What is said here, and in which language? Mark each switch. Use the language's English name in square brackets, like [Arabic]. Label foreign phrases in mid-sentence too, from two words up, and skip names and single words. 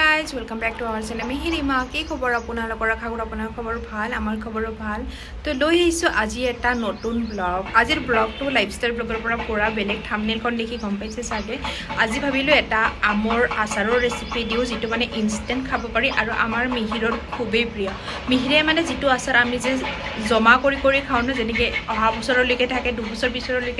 [English] welcome back to our channel [Assamese] मिहिरिमा কি খবৰ आपनलोকৰ খাগৰ আপোনাৰ খবৰ ভাল আমাৰ খবৰো ভাল তো লৈ আহিছো আজি এটা নতুন ব্লগ আজিৰ ব্লগটো [English] lifestyle blogৰ [Assamese] পৰা পুৰা বেলেগ থাম্বনেইলখন দেখি গম পাইছে সাগে আজি ভাবিলো এটা আমৰ আচাৰৰ ৰেচিপি দিও যেটো মানে ইনস্ট্যান্ট খাব পাৰি আৰু আমাৰ মিহিৰৰ খুবেই প্ৰিয় মিহিৰে মানে যেটো আচাৰ আমি যে জমা কৰি কৰি খাও ন যেনেকে অহা বছৰলৈকে থাকে দুবছৰ পিছৰলৈকে